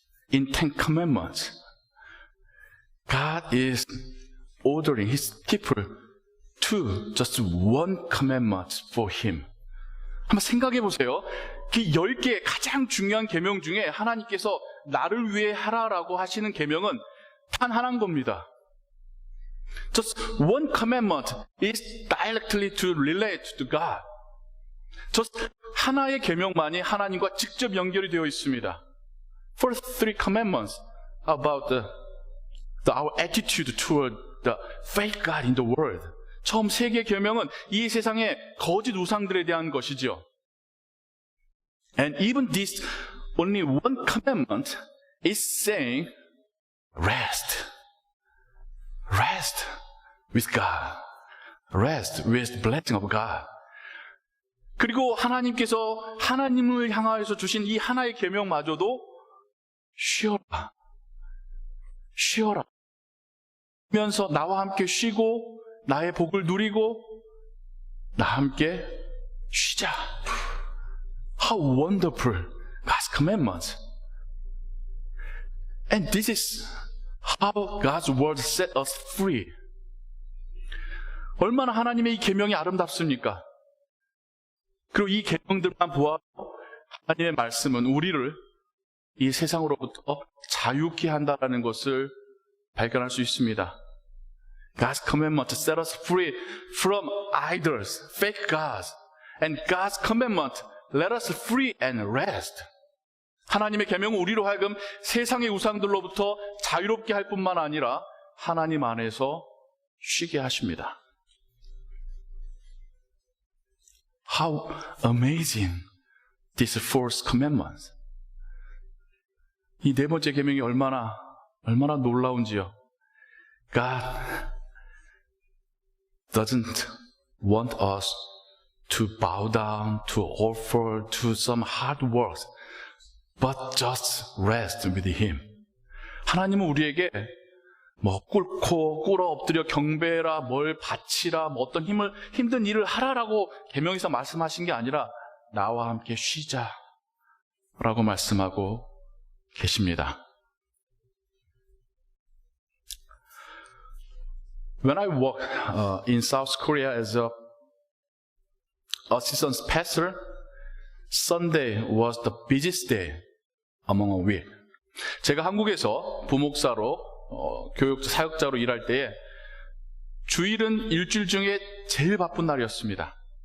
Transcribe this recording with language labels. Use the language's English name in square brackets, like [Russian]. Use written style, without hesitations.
[English] In Ten Commandments, God is ordering His people to just one commandment for Him. [Korean] 한번 생각해 보세요. 그 10개의 가장 중요한 계명 중에 하나님께서 나를 위해 하라라고 하시는 계명은 단 하나인 겁니다. [English] Just one commandment is directly to relate to God. [Korean] Just 하나의 계명만이 하나님과 직접 연결이 되어 있습니다. [English] First three commandments about our attitude toward the fake God in the world. [Korean] 처음 3개의 계명은 이 세상의 거짓 우상들에 대한 것이죠. [English] And even this only one commandment is saying rest. Rest with God. Rest with the blessing of God. [Korean] 그리고 하나님께서 하나님을 향하여서 주신 이 하나의 계명마저도 쉬어라. 쉬어라. 쉬면서 나와 함께 쉬고 나의 복을 누리고 나와 함께 쉬자. [English] How wonderful God's commandments. And this is how God's word set us free. [Korean] 얼마나 하나님의 이 계명이 아름답습니까? 그리고 이 계명들만 보아도 하나님의 말씀은 우리를 이 세상으로부터 자유케 한다는 것을 발견할 수 있습니다. [English] God's commandment set us free from idols, fake gods. And God's commandment let us free and rest. [Korean] 하나님의 계명은 우리로 하여금 세상의 우상들로부터 자유롭게 할 뿐만 아니라 하나님 안에서 쉬게 하십니다. [English] How amazing this fourth commandment. [Korean] 이 네 번째 계명이 얼마나 놀라운지요. [English] God doesn't want us to bow down, to offer, to some hard works, but just rest with Him. [Korean] 하나님은 우리에게 꿇고 꿇어 경배라, 뭘 바치라, 어떤 힘든 일을 하라라고 계명에서 말씀하신 게 아니라 나와 함께 쉬자라고 말씀하고 계십니다. [English] When I worked in South Korea as a assistant pastor, Sunday was the busiest day among a week. [Korean] 제가 한국에서 부목사로 교육 사역자로 일할 때에 주일은 일주일 중에 제일 바쁜 날이었습니다.